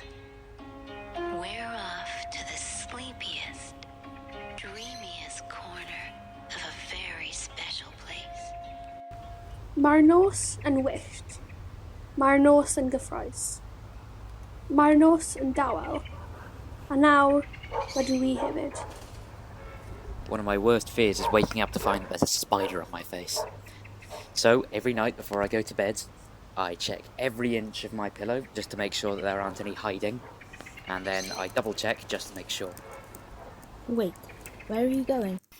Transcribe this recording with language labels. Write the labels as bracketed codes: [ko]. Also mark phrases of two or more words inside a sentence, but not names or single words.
[en] We're off to the sleepiest, dreamiest corner of a very special place. [cy] Mae'r nos yn wyllt. Mae'r nos yn gyffrous. Mae'r nos yn dawel. A nawr, rydw i hefyd. [en] One of my worst fears is waking up to find that there's a spider on my face. So, every night before I go to bed, I check every inch of my pillow just to make sure that there aren't any hiding. And then I double check just to make sure. Wait, where are you going?